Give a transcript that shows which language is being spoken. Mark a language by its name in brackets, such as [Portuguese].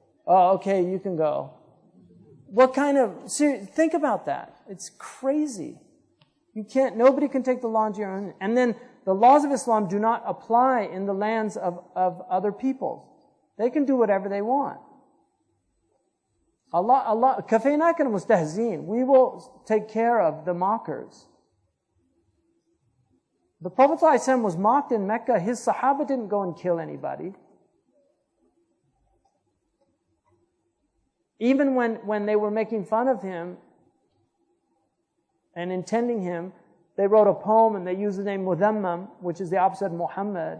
[English] Oh, okay, you can go. What kind of, think about that. It's crazy. Nobody can take the law into your own. And then the laws of Islam do not apply in the lands of other peoples. They can do whatever they want. [Arabic] Allah, كَفَيْنَاكَ الْمُسْتَهْزِينَ. [English] We will take care of the mockers. The Prophet ﷺ was mocked in Mecca. His Sahaba didn't go and kill anybody. Even when they were making fun of him and intending him, they wrote a poem and they used the name Mudhammam, which is the opposite of Muhammad.